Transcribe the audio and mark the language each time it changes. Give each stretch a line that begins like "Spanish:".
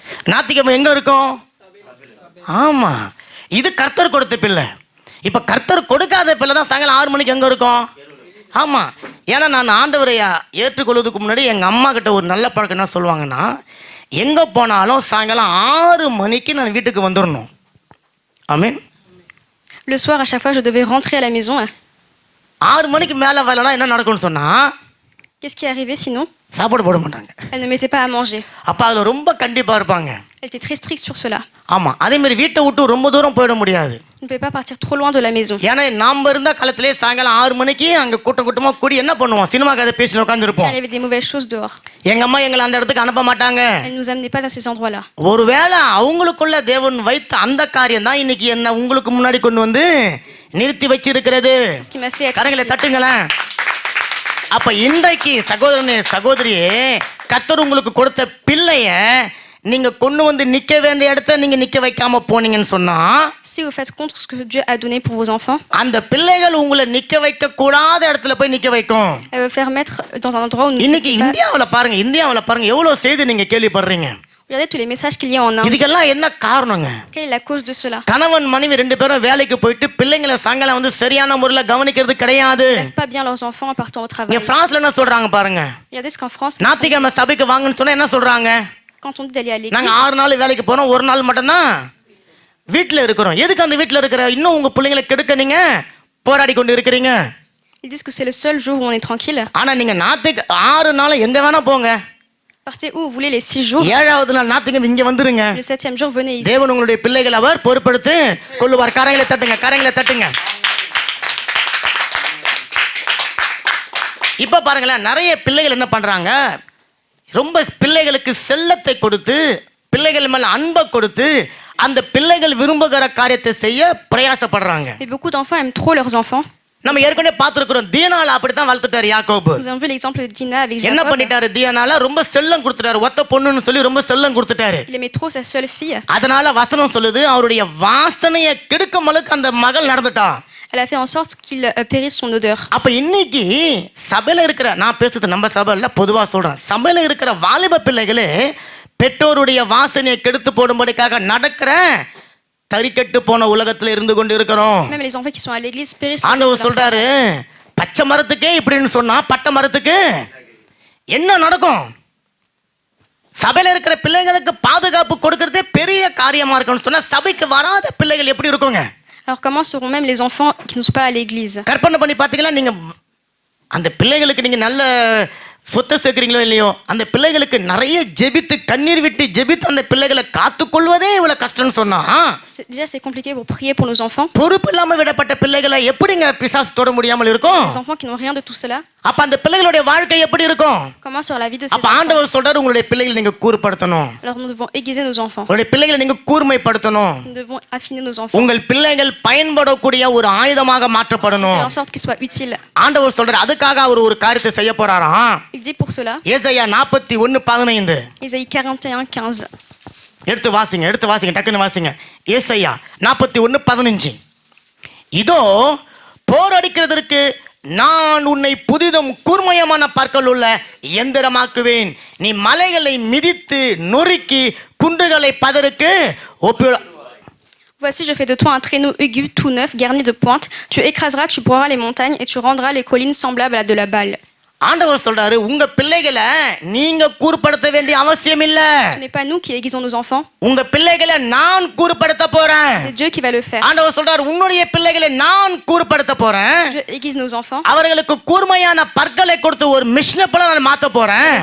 Tamil: ஞாயிற்றுக்கிழமை எங்க இருக்கும்? ஆமா, இது கர்த்தர் கொடுத்த பிள்ளை. இப்ப கர்த்தர் கொடுக்காத பிள்ளை தான் சாயங்காலம் 6 மணிக்கு எங்க இருக்கும்? ஆமா. ஏன்னா நான் ஆண்டவரை ஏற்றுக்கொள்வதுக்கு முன்னாடி எங்க அம்மா கிட்ட ஒரு நல்ல பழக்கம் என்ன சொல்லுவாங்கன்னா, எங்க போனாலும் சாயங்காலம் 6 மணிக்கு நான் வீட்டுக்கு வந்துடணும். ஆமென்.
French: Le soir, à chaque fois, je devais rentrer à la maison.
Tamil: 6 மணிக்கு மேல வரலன்னா என்ன நடக்கும்னு சொன்னா,
French: Qu'est-ce qui est arrivé sinon?
Tamil: சாப்பாடு போட மாட்டாங்க.
French: Elle ne mettait pas à manger.
Tamil: அப்ப அதுல ரொம்ப கண்டிப்பா இருப்பாங்க.
French: Elle était très stricte sur cela.
Tamil: ஆமா, அதே மாதிரி வீட்டை விட்டு ரொம்ப தூரம் போயிட முடியாது.
French: On ne pouvait pas partir trop loin de la maison.
Tamil: ஏன்னா நாம இருந்த காலத்திலே சாயங்காலம் 6 மணிக்கு அங்க கூட்டமா கூடி என்ன பண்ணுவோம்? சினிமா கதை பேசி உட்காந்துருப்போம்.
French: Il y avait des mauvaises choses dehors.
Tamil: எங்க அம்மா எங்களை அந்த இடத்துக்கு அனுப்ப மாட்டாங்க.
French: Elle nous amenait pas dans ces endroits-là.
Tamil: ஒருவேளை அவங்களுக்குள்ள தேவன் வைத்த அந்த காரியம் தான் இன்னைக்கு என்ன உங்களுக்கு முன்னாடி கொண்டு வந்து நிறுத்தி வச்சிருக்கிறது.
French: Ce qui m'a fait être
Tamil: கரங்களை
French: ici.
Tamil: தட்டுங்களேன். அப்ப இன்றைக்கு சகோதரனே சகோதரியே, கர்த்தர் உங்களுக்கு கொடுத்த பிள்ளைய நீங்க கொண்டு வந்து நிக்க வேண்டிய இடத்துல நீங்க நிக்க வைக்காம போனீங்கன்னு சொன்னா,
French: Si vous faites contre ce que Dieu a donné pour vos enfants,
Tamil: அந்த பிள்ளைகள் உங்களை நிக்க வைக்க கூடாத இடத்துல போய் நிக்க வைக்கும்.
French: elle veut faire mettre dans un endroit où nous ne
Tamil: இன்னைக்கு
French: sommes pas.
Tamil: இந்தியாவுல பாருங்க எவ்வளவு செய்தி நீங்க கேள்விப்படுறீங்க.
French: Regardez tous les messages qu'il y a en Inde.
Tamil: இதுக்கெல்லாம் என்ன காரணங்க?
French: Quelle est la cause de cela?
Tamil: கணவன் மனைவி 2 பேரும் வேலைக்கு போயிட்டு பிள்ளைங்களை சாயங்காலம் வந்து சரியான முறையில் கவனிக்கிறது கிடையாது.
French: Ils ne lèvent pas bien leurs enfants en partant au travail.
Tamil: இங்க பிரான்ஸ்ல என்ன சொல்றாங்க பாருங்க.
French: Regardez ce qu'en France,
Tamil: ஞாயிற்றுக்கிழமை சபைக்கு வாங்கன்னு சொன்னா என்ன சொல்றாங்க?
French: quand on dit d'aller à l'église,
Tamil: நாங்க 6 நாள் வேலைக்கு போறோம், 1 நாள் மட்டும்தான் வீட்டுல இருக்கிறோம். எதுக்கு அந்த வீட்டுல இருக்கிற இன்னும் உங்க பிள்ளைங்களை கெடுக்க நீங்க போராடி கொண்டு இருக்கிறீங்க?
French: ils disent que c'est le seul jour où on est tranquille.
Tamil: ஆனா நீங்க 6 நாள் எங்க வேணா போங்க,
French: Partez où vous voulez les 6 jours.
Tamil: 7வது நாள் ஞாயிற்றுக்கிழமை இங்க வந்துருங்க.
French: Le 7e jour, venez ici.
Tamil: தேவன் உங்களுடைய பிள்ளைகளை அவர் பொறுப்படுத்தி கொள்ளுவார். கரங்களை தட்டுங்க, கரங்களை தட்டுங்க. இப்ப பாருங்களேன், நிறைய பிள்ளைகள் என்ன பண்றாங்க, ரொம்ப பிள்ளைகளுக்கு செல்லத்தை கொடுத்து பிள்ளைகள் மேல அன்பை கொடுத்து அந்த பிள்ளைகள் விரும்புகிற காரியத்தை செய்ய பிரயாசப்படுறாங்க.
French: Mais beaucoup d'enfants aiment trop leurs enfants.
Tamil: நம்ம ஏற்கனவே பார்த்திருக்கிறோம், தீனால அப்படித்தான் வளர்த்துட்டாரு யாக்கோபு.
French: Nous avons vu l'exemple de Dina avec
Tamil: என்ன
French: Jacob.
Tamil: பண்ணிட்டாரு? தீனால ரொம்ப செல்லம் கொடுத்துட்டாரு, ஒத்த பொண்ணுன்னு சொல்லி ரொம்ப செல்லம் கொடுத்துட்டாரு.
French: Il aimait trop sa seule fille.
Tamil: அதனால வசனம் சொல்லுது, அவருடைய வாசனையை கெடுக்கும் அளவுக்கு அந்த மகள் நடந்துட்டா.
French: Elle a fait en sorte qu'il périsse son odeur.
Tamil: அப்ப இன்னைக்கு சபையில இருக்கிற, நான் பேசுறது நம்ம சபையில பொதுவா சொல்றேன், சபையில இருக்கிற வாலிப பிள்ளைகளே பெற்றோருடைய வாசனையை கெடுத்து போடும்படிக்காக நடக்கிற தறிக்கட்டு போன உலகத்துல இருந்து கொண்டு இருக்கிறோம்.
French: Même les enfants qui sont à l'église périssent.
Tamil: ஆண்டவர் சொல்றாரு, பச்சை மரத்துக்கே இப்படின்னு சொன்னா பட்டை மரத்துக்கு என்ன நடக்கும்? சபையில இருக்கிற பிள்ளைகளுக்கு பாதுகாப்பு கொடுக்கறதே பெரிய காரியமா இருக்குன்னு சொன்னா சபைக்கு வராத பிள்ளைகள் எப்படி இருக்குங்க?
French: Alors comment seront même les enfants qui ne sont pas à l'église?
Tamil: கற்பனை பண்ணி பாத்தீங்களா? நீங்க அந்த பிள்ளைகளுக்கு நீங்க நல்ல சொத்தை சேர்க்கிறீங்களோ இல்லையோ, அந்த பிள்ளைகளுக்கு நிறைய ஜெபித்து கண்ணீர் விட்டு ஜெபித்து அந்த பிள்ளைகளை காத்துக்கொள்வதே இவ்வளவு கஷ்டம்னு சொன்னா,
French: Déjà c'est compliqué pour prier pour nos enfants.
Tamil: பொறுப்பு இல்லாம விடப்பட்ட பிள்ளைகளை எப்படிங்க பிசாசு தொட முடியாமல் இருக்கும்?
French: Les enfants qui n'ont rien de tout cela.
Tamil: அப்ப அந்த பிள்ளைகளுடைய வாழ்க்கை எப்படி இருக்கும்?
French: Comment sera la vie de ces
Tamil: அப்ப
French: enfants?
Tamil: ஆண்டவர் சொல்றாரு, உங்களுடைய பிள்ளைகளை நீங்க கூர்படுத்தணும்,
French: Alors nous devons aiguiser nos enfants.
Tamil: உங்களுடைய பிள்ளைகளை நீங்க கூர்மைப்படுத்தணும்.
French: Nous devons affiner nos enfants.
Tamil: உங்கள் பிள்ளைகள் பயன்படக்கூடிய ஒரு ஆயுதமாக மாற்றப்படணும்.
French: Faire en sorte qu'ils soient utiles.
Tamil: ஆண்டவர் சொல்றாரு, அதுக்காக அவர் ஒரு காரியத்தை செய்ய போறாராம்.
French: Il dit pour cela,
Tamil: ஏசாயா 41:15
French: Ésaïe 41:15.
Tamil: எடுத்து வாசிங்க டக்குன்னு வாசிங்க. ஏசாயா 41:15. இதோ போர் அடிக்கிறதற்கு நான் உன்னை புதிதும் கூர்மையமான பற்கள் உள்ள எந்திரமாக்குவேன். நீ மலைகளை மிதித்து நொறுக்கி குன்றுகளை பதருக்கு ஒப்பிட.
French: Voici, je fais de toi un traîneau aigu tout neuf, garni de pointes. Tu écraseras, tu broieras les montagnes et tu rendras les collines semblables à de la balle.
Tamil: ஆண்டவர் சொல்றாரு, உங்க பிள்ளைகளை நீங்க கூர்படுத்த வேண்டிய அவசியம் இல்ல.
French: Ce n'est pas nous qui aiguisons nos enfants,
Tamil: உங்க பிள்ளைகளை நான் கூர்படுத்த போறேன்.
French: c'est Dieu qui va le faire.
Tamil: ஆண்டவர் சொல்றாரு, உன்னுடைய பிள்ளைகளை நான் கூர்படுத்த போறேன்.
French: Dieu aiguise nos enfants,
Tamil: அவர்களுக்கு கூர்மையான பற்களை கொடுத்து ஒரு மிஷினை போல நான் மாத்த போறேன்.